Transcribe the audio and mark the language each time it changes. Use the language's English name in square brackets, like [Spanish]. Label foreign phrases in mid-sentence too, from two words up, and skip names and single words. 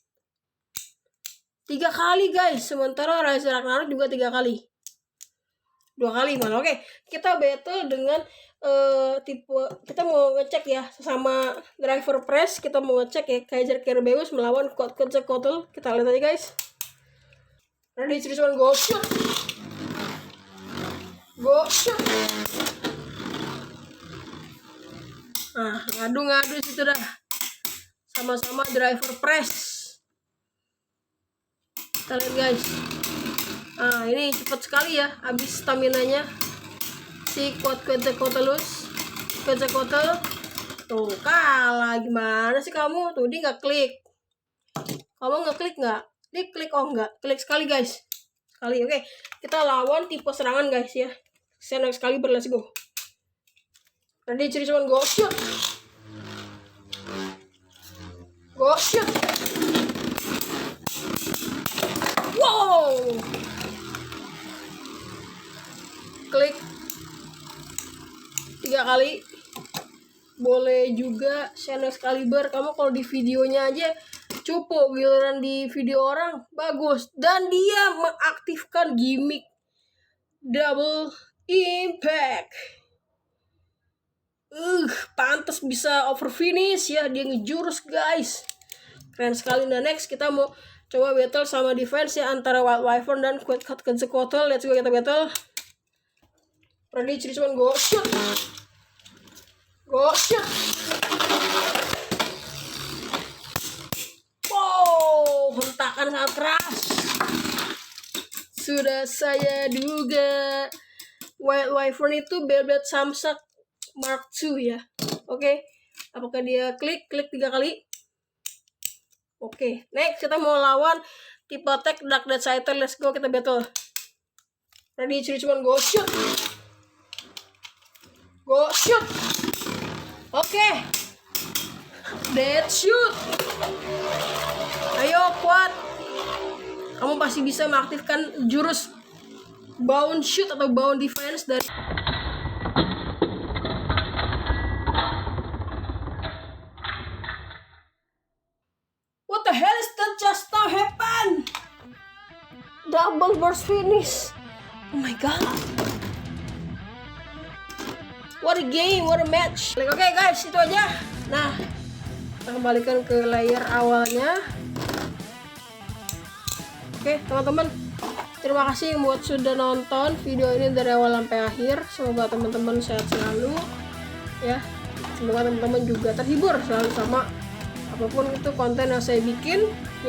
[Indonesian] 3 kali guys. Sementara Rising Ragnarok juga 3 kali. 2 kali malah. Oke, kita battle dengan tipe, kita mau ngecek ya sama [English] driver press. [Indonesian] Kita mau ngecek ya Kaiser Kerbeus melawan Quad Consecutivus. Kita lihat aja guys. [English] Ready, 3, 2, 1, go, shoot! Go, shoot! [Indonesian] Nah, ngadu-ngadu situ dah. Sama-sama [English] driver press. [Indonesian] Kita lihat guys. Nah, ini cepat sekali ya habis stamina-nya si Quad Consecutivus. Tuh, kalah. Gimana sih kamu? Tuh, dia nggak klik. Kamu nggak klik nggak? Dia klik, oh nggak. Klik sekali guys. Sekali, oke. Kita lawan tipe serangan guys ya. [English] Xenox Excalibur, let's go. Ready, 3, 2, 1, go, shoot! Go, shoot! Wow! [Indonesian] Klik 3 kali. Boleh juga Xenox Excalibur. Kamu kalau di videonya aja cupu, giliran di video orang bagus. Dan dia mengaktifkan [English] gimmick double impact. [Indonesian] Pantas bisa [English] over finish [Indonesian] ya, dia ngejurus guys. Keren sekali. Nah, next kita mau coba battle sama defense ya antara Wild Wyvern dan Quad Consecutivus. [English] Let's go, [Indonesian] kita battle. [English] Ready, 3, 2, 1, go, shoot! Go, shoot! [Indonesian] Wow, hentakan sangat keras. Sudah saya duga Wild Wyvern itu Beyblade Samsak Mark II ya. Oke, apakah dia klik 3 kali? Oke, next kita mau lawan tipe attack Dark Death Scyther. [English] Let's go, [Indonesian] kita battle. [English] Ready, 3, 2, 1, go, shoot! Go, shoot! Oke, dead shoot. [Indonesian] Ayo Quad, kamu pasti bisa mengaktifkan jurus [English] bound shoot [Indonesian] atau [English] bound defense [Indonesian] dari [English] What the hell is that just now happen? Double burst finish. Oh my god. What a game, what a match. [Indonesian] Oke guys, itu aja. Nah, kita kembalikan ke layer awalnya. Oke teman-teman, Terima kasih buat sudah nonton video ini dari awal sampai akhir. Semoga teman-teman sehat selalu ya. Semoga teman-teman juga terhibur selalu sama apapun itu konten yang saya bikin ya.